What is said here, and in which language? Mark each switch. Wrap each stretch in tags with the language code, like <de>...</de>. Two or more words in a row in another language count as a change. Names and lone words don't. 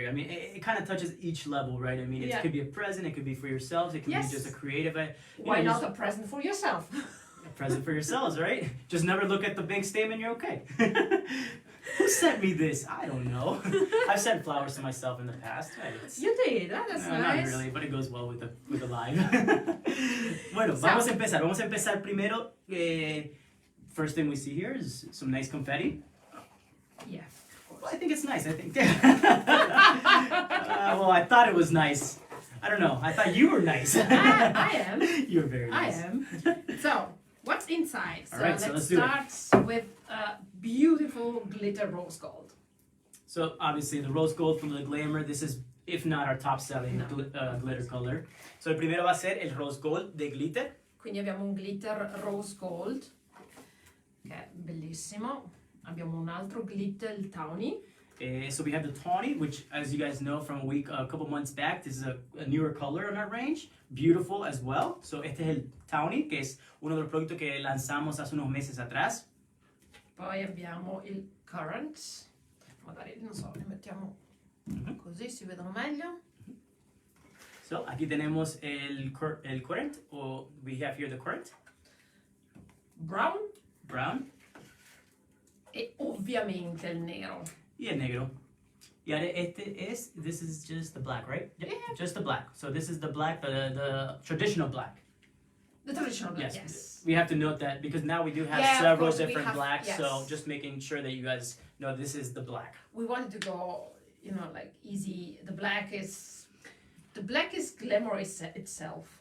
<en>I mean, it kind of touches each level, right? I mean, it could be a present, it could be for yourselves, it could be just a creative. Why not a present for yourself? A present for yourselves, right? Just never look at the bank statement, you're okay. Who sent me this? I don't know. I've sent flowers to myself in the past. You did, that's No, nice. not really, but it goes well with the live.</en> <es>Bueno, vamos a empezar primero.</es> <en>First thing we see here is some nice confetti. Yeah. Well, I think it's nice. I think. Well, I thought it was nice. I don't know. I thought you were nice. I am. You're very nice. I am. So, what's inside? All right, so let's let's do it. start with beautiful glitter rose gold. So obviously the rose gold from the Glamour, this is, if not our top selling No. glitter color.</en> <es>So el primero va a ser el</es> <en>rose gold</en> <es>de glitter.</es> <it>Quindi abbiamo un glitter</it> <en>rose gold,</en> <it>che è bellissimo. Abbiamo un altro glitter, il tawny.</it> <en>So we have the tawny, which, as you guys know from a couple months back, this is a newer color in our range. Beautiful as well.</en> <es>So este es el tawny, que es uno de los productos que lanzamos hace unos meses atrás.</es> <it>Poi abbiamo il currant. Magari, non so, ne mettiamo così si vedono meglio.</it> <en>So,</en> <es>aquí tenemos el</es> <en>current, or we have here the current. Brown. Brown. E ovviamente il nero.</en> <es>Y el negro. Y ahora</es> <en>this is just the black, right? Yeah. Just the black. So this is the black, the traditional black. The traditional black, Yes. yes. We have to note that because now we do have Yeah, of several course, we different have- blacks, yes. so just making sure that you guys know this is the black. We wanted to go, like easy. The black is glamorous itself.</en>